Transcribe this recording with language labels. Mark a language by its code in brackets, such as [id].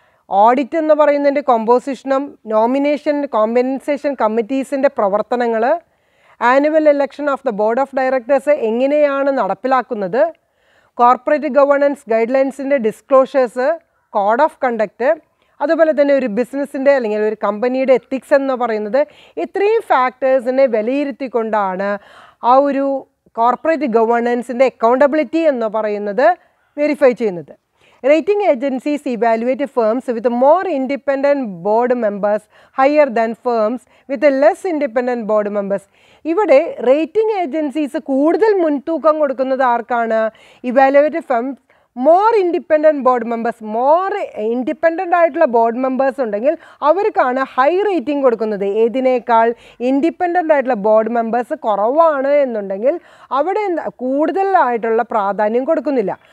[ml] Audit എന്ന് പറയുന്നതിൻ്റെ കോമ്പോസിഷനും nomination compensation കമ്മിറ്റീസിൻ്റെ പ്രവർത്തനങ്ങൾ, annual election of the board of directors എങ്ങനെയാണ് നടപ്പിലാക്കുന്നത്, corporate governance guide ലൈൻസിൻ്റെ disclosures, code of conduct, അതുപോലെ തന്നെ ഒരു ബിസിനസ്സിൻ്റെ അല്ലെങ്കിൽ ഒരു കമ്പനിയുടെ എത്തിക്സ് എന്ന് പറയുന്നത് ഇത്രയും ഫാക്ടേഴ്സിനെ വിലയിരുത്തിക്കൊണ്ടാണ് ആ ഒരു കോർപ്പറേറ്റ് ഗവേണൻസിൻ്റെ അക്കൗണ്ടബിലിറ്റി എന്ന് പറയുന്നത് വെരിഫൈ ചെയ്യുന്നത്. [en] Rating agencies evaluate firms with more independent board members higher than firms with less independent board members. [ml] ഇവിടെ റേറ്റിംഗ് ഏജൻസീസ് കൂടുതൽ മുൻതൂക്കം കൊടുക്കുന്നത് ആർക്കാണ്? [en] evaluate firms more independent board members, [ml] more independent ആയിട്ടുള്ള ബോർഡ് മെമ്പേഴ്സ് ഉണ്ടെങ്കിൽ അവർക്കാണ് ഹൈ റേറ്റിംഗ് കൊടുക്കുന്നത്. ഏതിനേക്കാൾ? Independent ആയിട്ടുള്ള ബോർഡ് മെമ്പേഴ്സ് കുറവാണ് എന്നുണ്ടെങ്കിൽ അവിടെ കൂടുതലായിട്ടുള്ള പ്രാധാന്യം കൊടുക്കുന്നില്ല.